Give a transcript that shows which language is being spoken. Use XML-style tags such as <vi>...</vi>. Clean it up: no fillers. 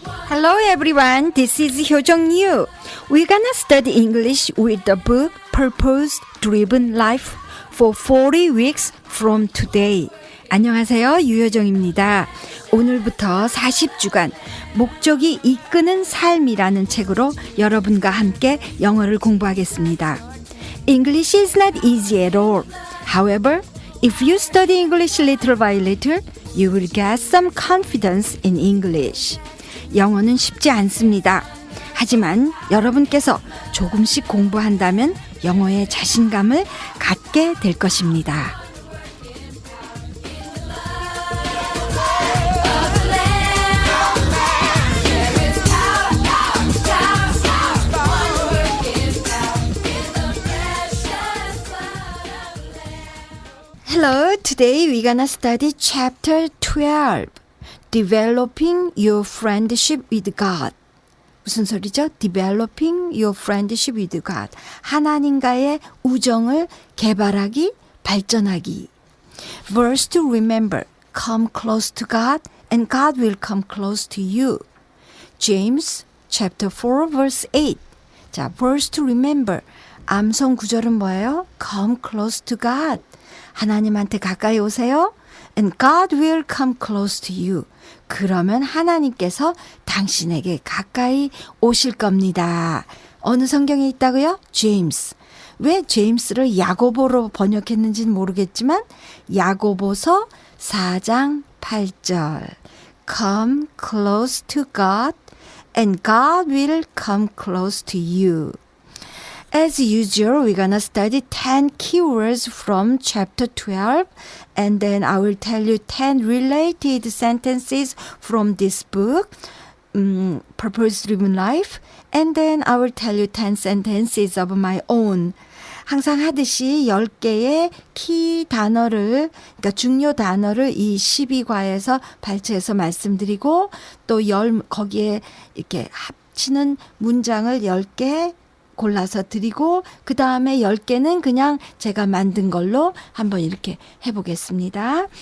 <en>Hello everyone, this is Hyojong Yu. We're gonna study English with the book Purpose Driven Life for 40 weeks from today.</en> <ko>안녕하세요, 유효정입니다. 오늘부터 40주간 목적이 이끄는 삶이라는 책으로 여러분과 함께 영어를 공부하겠습니다.</ko> <en>English is not easy at all. However, if you study English little by little, you will get some confidence in English.</en> <ko>영어는 쉽지 않습니다. 하지만 여러분께서 조금씩 공부한다면 영어에 자신감을 갖게 될 것입니다.</ko> <en>Hello, today we're gonna study chapter 12. Developing your friendship with God.</en> <ko>무슨 소리죠?</ko> <en>Developing your friendship with God.</en> <ko>하나님과의 우정을 개발하기, 발전하기.</ko> <en>Verse to remember. Come close to God and God will come close to you. James chapter 4 verse 8. 자, verse to remember.</en> <ko>암송 구절은 뭐예요?</ko> <en>Come close to God.</en> <ko>하나님한테 가까이 오세요.</ko> <en>And God will come close to you.</en> <ko>그러면 하나님께서 당신에게 가까이 오실 겁니다. 어느 성경에 있다고요? 제임스. 왜 제임스를 야고보로 번역했는지는 모르겠지만 야고보서 4장 8절.</ko> <en>Come close to God and God will come close to you. As usual, we're gonna study 10 keywords from chapter 12, and then I will tell you 10 related sentences from this book, Purpose-Driven Life, and then I will tell you 10 sentences of my own.</en> <ko>항상 하듯이 10개의 키 단어를, 그러니까 중요 단어를 이 12과에서 발췌해서 말씀드리고, 또 거기에 이렇게 합치는 문장을 10개 골라서 드리고 그 다음에 10개는 그냥 제가 만든 걸로 한번 이렇게 해보겠습니다.</ko>